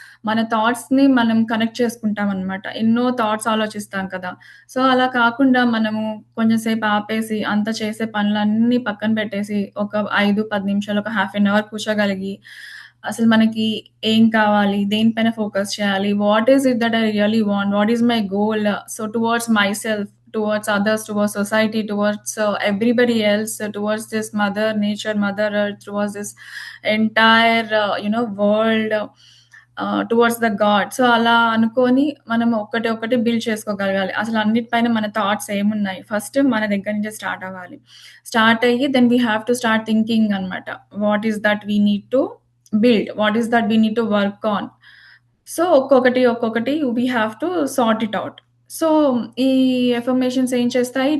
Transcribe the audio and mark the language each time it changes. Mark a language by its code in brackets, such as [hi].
[te] మన థాట్స్‌ని మనం కనెక్ట్ చేసుకుంటామన్నమాట. ఎన్నో థాట్స్ ఆలోచిస్తాం కదా! సో, అలా కాకుండా మనము కొంచెం సేపు ఆపేసి, అంత చేసే పనులన్నీ పక్కన పెట్టేసి, ఒక 5, 10 నిమిషాలు, ఒక హాఫ్ ఎన్ అవర్ కూర్చోగలిగి, అసలు మనకి ఏం కావాలి? దేనిపైన ఫోకస్ చేయాలి? [en] What is it that I really want? What is my goal? So, towards myself, towards others, towards society, towards everybody else, towards this mother nature, mother earth, towards this entire, world, towards the God. [te] So, అలా అనుకోని మనం ఒక్కటి ఒక్కటి build చేసుకోగలగాలి. అసలు అన్నిటిపైన మన thoughts ఏమున్నాయి? First మన దగ్గర నుంచే స్టార్ట్ అవ్వాలి. [en] Start అయ్యి then we have to start thinking అన్నమాట. What is that we need to build? What is that we need to work on? So, ఒక్కొక్కటి we have to sort it out. So, [te] ఈ affirmations ఏం చేస్తాయి?